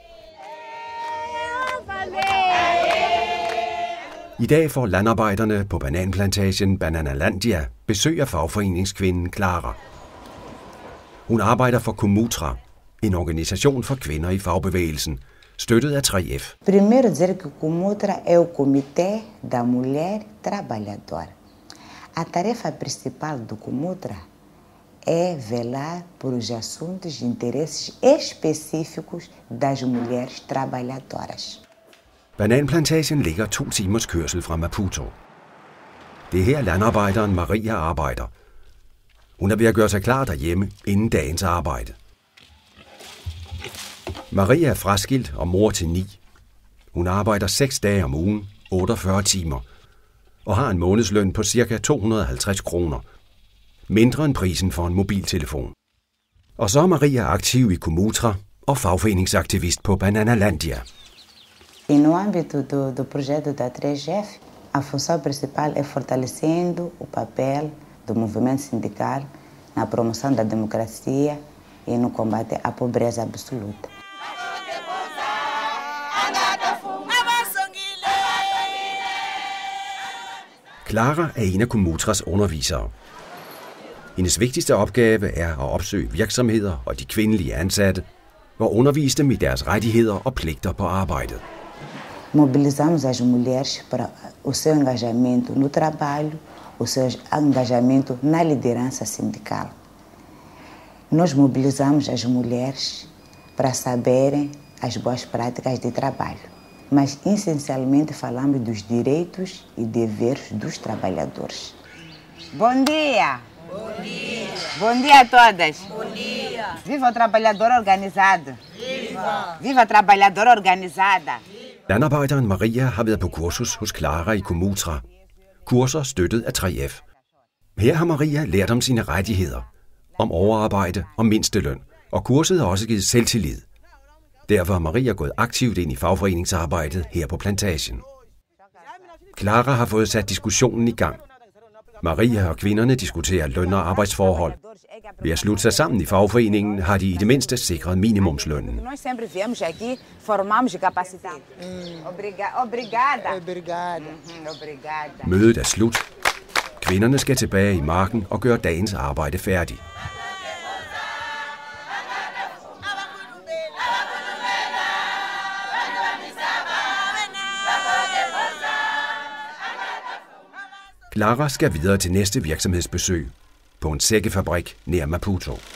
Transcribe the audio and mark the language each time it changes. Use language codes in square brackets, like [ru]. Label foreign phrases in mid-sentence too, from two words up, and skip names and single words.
[da] I dag får landarbejderne på bananplantagen Bananalandia besøg af fagforeningskvinden Clara. Hun arbejder for Comutra, en organisation for kvinder i fagbevægelsen, støttet af 3F. [pt] Primeiro dizer que Comutra é o Comitê da Mulher Trabalhadora. A tarefa principal do Comutra é velar por os assuntos de interesses específicos das mulheres trabalhadoras. [da] Bananplantagen ligger 2 timers kørsel fra Maputo. Det er her landarbejderen Maria arbejder. Hun er ved at gøre sig klar derhjemme inden dagens arbejde. Maria er fraskilt og mor til 9. Hun arbejder 6 dage om ugen, 48 timer, og har en månedsløn på ca. 250 kroner. Mindre end prisen for en mobiltelefon. Og så er Maria aktiv i Comutra og fagforeningsaktivist på Bananalandia. [pt] E no âmbito do projeto da 3F, a função principal é fortalecendo o papel do movimento sindical na promoção da democracia e no combate à pobreza absoluta. [da] Clara er en af Comutras undervisere. Hendes vigtigste opgave er at opsøge virksomheder og de kvindelige ansatte og undervise dem i deres rettigheder og pligter på arbejdet. [pt] Mobilizamos as mulheres para o seu engajamento no trabalho, o seu engajamento na liderança sindical. Nós mobilizamos as mulheres para saberem as boas práticas de trabalho, mas essencialmente falamos dos direitos e deveres dos trabalhadores. Bom dia! Bom dia! Bom dia a todas! Bom dia! Viva o trabalhador organizado! Viva! Viva a trabalhadora organizada! [da] Landarbejderen Maria har været på kursus hos Clara i Comutra. Kurser støttet af 3F. Her har Maria lært om sine rettigheder, om overarbejde og mindsteløn, og kurset har også givet selvtillid. Derfor har Maria gået aktivt ind i fagforeningsarbejdet her på plantagen. Clara har fået sat diskussionen i gang. Maria og kvinderne diskuterer løn og arbejdsforhold. Ved at slutte sig sammen i fagforeningen har de i det mindste sikret minimumslønnen. [pt] Nós sempre viemos aqui, formamos kapacitet. Obrigada. Obrigada. [da] Mødet er slut. Kvinderne skal tilbage i marken og gøre dagens arbejde færdig. Clara skal videre til næste virksomhedsbesøg på en sækkefabrik nær Maputo.